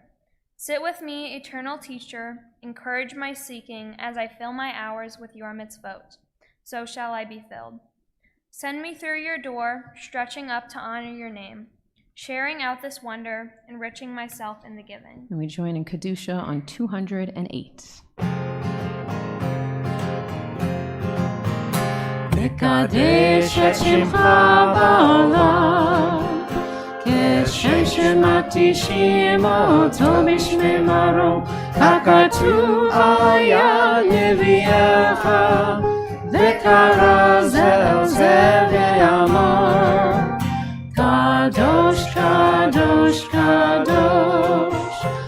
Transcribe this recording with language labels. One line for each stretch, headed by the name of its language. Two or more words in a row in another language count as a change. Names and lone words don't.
English: Sit with me, eternal teacher, encourage my seeking as I fill my hours with your mitzvot. So shall I be filled. Send me through your door, stretching up to honor your name, sharing out this wonder, enriching myself in the giving. And we join in Kedusha on 208.
Hebrew: נקדש את שמך בעולם כשם שמקדישים אותו בשמרו, ככתוב היה נביאך, וקרא זה אל זה ואמר, קדוש קדוש קדוש,